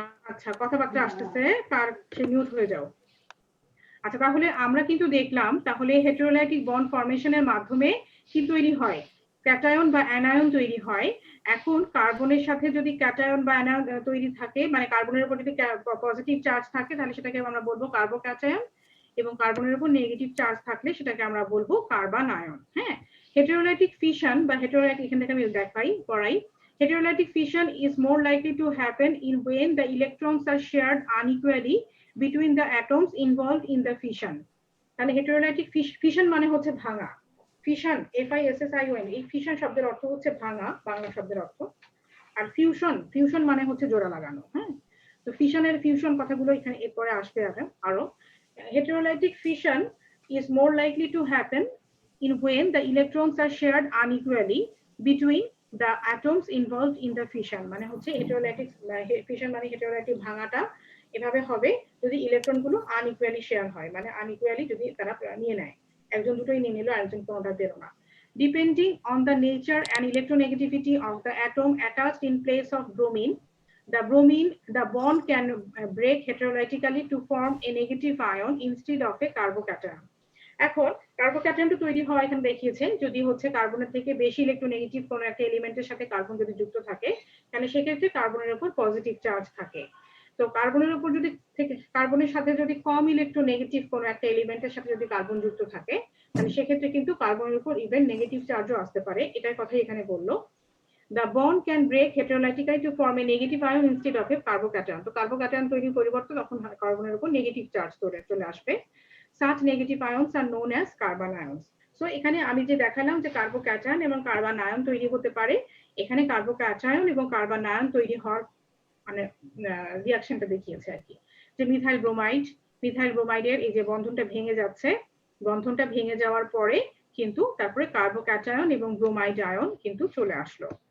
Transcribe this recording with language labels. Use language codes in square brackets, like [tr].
[bn] আচ্ছা, কথাবার্তা আসতেছে, কার সে মিউট হয়ে যাও। আচ্ছা, তাহলে আমরা কিন্তু দেখলাম তাহলে হেটেরোলাইটিক বন্ড ফরমেশনের মাধ্যমে কি তৈরি হয়? ক্যাটায়ন বা অ্যানায়ন তৈরি হয়। এখন কার্বনের সাথে যদি ক্যাটায়ন বা অ্যানায়ন তৈরি থাকে, মানে কার্বনের উপর যদি পজিটিভ চার্জ থাকে তাহলে সেটাকে আমরা বলবো কার্বোক্যাটায়ন, এবং কার্বনের উপর নেগেটিভ চার্জ থাকলে সেটাকে আমরা বলবো কার্বানায়ন। হ্যাঁ, হেটেরোলাইটিক ফিশন বা হেটেরোলাইটিক, এখান থেকে আমি দেখাই পড়াই, [en] heterolytic fission is more likely to happen in when the electrons are shared unequally between the atoms involved in the fission. [bn] তাহলে হেটেরোলাইটিক ফিশন মানে হচ্ছে ভাঙা। ফিশন, FISSION, এই ফিশন শব্দের অর্থ হচ্ছে ভাঙা, বাংলা শব্দের অর্থ। আর ফিউশন মানে হচ্ছে জোড়া লাগানো। হ্যাঁ, তো ফিশনের ফিউশন কথাগুলো এখানে এরপরে আসবে আরো। [en] Heterolytic fission is more likely to happen in when the electrons are shared unequally between the atoms involved in the fission. [bn] মানে হচ্ছে হেটেরোলাইটিক ফিশন মানে হেটেরোলাইটিক ভাঙাটা এভাবে হবে যদি ইলেকট্রন গুলো আনইকুয়ালি শেয়ার হয়, মানে আনইকুয়ালি যদি তারা নিয়ে নেয়, একজন দুটোই নিয়ে নিল আরেকজন কোনোটা পেল না। [en] Depending on the nature and electronegativity of the atom attached in place of bromine, the bond can break heterolytically to form a negative ion instead of a carbocation. [bn] এখন কার্বোক্যাটায়নটা তৈরি হয় এখানে দেখিয়েছেন যদি হচ্ছে কার্বনের থেকে বেশি ইলেকট্রোনেগেটিভ কোনো একটা এলিমেন্টের সাথে কার্বন যদি যুক্ত থাকে তাহলে সেক্ষেত্রে কার্বনের উপর পজিটিভ চার্জ থাকে। তো কার্বনের উপর যদি কার্বনের সাথে যদি কম ইলেকট্রোনেগেটিভ কোনো একটা এলিমেন্টের সাথে যদি কার্বন যুক্ত থাকে, তাহলে সেক্ষেত্রে কিন্তু কার্বনের উপর ইভেন নেগেটিভ চার্জও আসতে পারে, এটার কথাই এখানে বললো। [en] The bond can break heterolytically to form a negative ion instead of a carbocation. [bn] তো কার্বোক্যাটায়ন তৈরির পরিবর্তে তখন কার্বনের উপর নেগেটিভ চার্জ চলে আসবে। [en] Such negative ions are known as carbon ions. [bn] So এখানে আমি যে দেখালাম যে কার্বোক্যাটায়ন এবং কার্বন আয়ন তৈরি হতে পারে, এখানে কার্বোক্যাটায়ন এবং কার্বন আয়ন তৈরি হওয়ার মানে রিঅ্যাকশনটা দেখিয়েছে আর কি, যে মিথাইল ব্রোমাইডের এই যে বন্ধনটা ভেঙে যাচ্ছে, বন্ধনটা ভেঙে যাওয়ার পরে কিন্তু তারপরে কার্বোক্যাটায়ন এবং ব্রোমাইড আয়ন কিন্তু চলে আসলো।